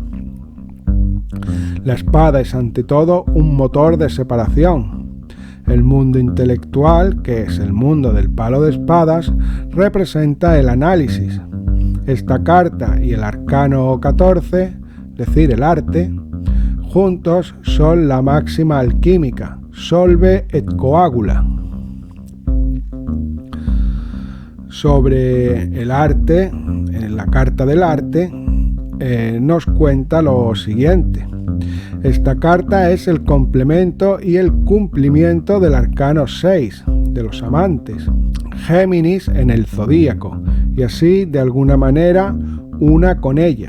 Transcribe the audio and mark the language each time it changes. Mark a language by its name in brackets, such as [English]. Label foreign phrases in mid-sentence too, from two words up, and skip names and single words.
[Spanish] La espada es ante todo un motor de separación. El mundo intelectual, que es el mundo del palo de espadas, representa el análisis. Esta carta y el arcano 14, es decir, el arte, juntos son la máxima alquímica, [Latin] solve et coagula. [Spanish] Sobre el arte, en la carta del arte, nos cuenta lo siguiente. Esta carta es el complemento y el cumplimiento del arcano 6, de los amantes, Géminis en el zodíaco, y así de alguna manera una con ella.